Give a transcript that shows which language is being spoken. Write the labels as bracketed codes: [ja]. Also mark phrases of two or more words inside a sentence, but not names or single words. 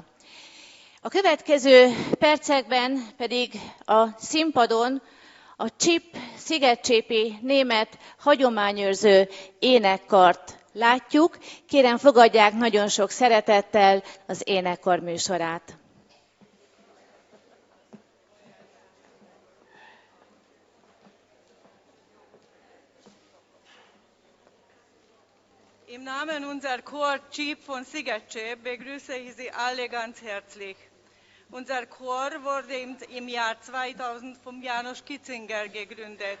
[hu] A következő percekben pedig a színpadon a CSIP szigetcsépi német hagyományőrző énekkart látjuk. Kérem, fogadják nagyon sok szeretettel az énekkar műsorát. [de] Im Namen unser Chor CSIP von Szigetcsép begrüße ich Sie alle ganz herzlich. Unser Chor wurde im Jahr 2000 vom János Kitzinger gegründet.